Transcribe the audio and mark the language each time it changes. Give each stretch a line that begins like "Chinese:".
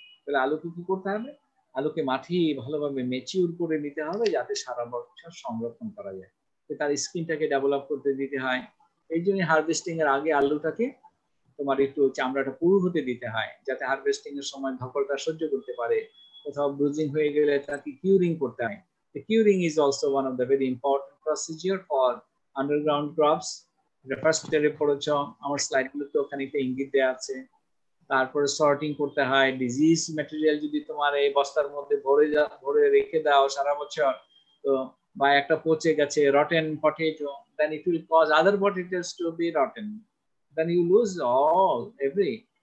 Bangla: তাহলে আলুকে কি করতে হবে, আলুকে মাটি ভালোভাবে ম্যাচিউর করে নিতে হবে যাতে সারা বছর সংরক্ষণ করা যায়, তার স্কিনটাকে ডেভেলপ করতে দিতে হয়। এই জন্য হারভেস্টিং এর আগে আলুটাকে তোমার একটু চামড়াটা পুরু হতে দিতে হয়, যাতে হারভেস্টিং এর সময় ধকলটা সহ্য করতে পারে, কোথাও ব্রুজিং হয়ে গেলে তাকে কিউরিং করতে হয়।
English: The curing is also one of the very important procedure for underground crops. The first year
Bangla: পড়েছ, আমার স্লাইডগুলোতে ওখানে একটা ইঙ্গিত দেওয়া আছে। তারপরে সর্টিং করতে হয়, ডিজিজ ম্যাটেরিয়াল যদি তোমার এই বস্তার মধ্যে ভরে রেখে দাও সারা বছর, তো বা একটা পচে গেছে rotten potato,
English: then it will cause other potatoes to be rotten, then you lose every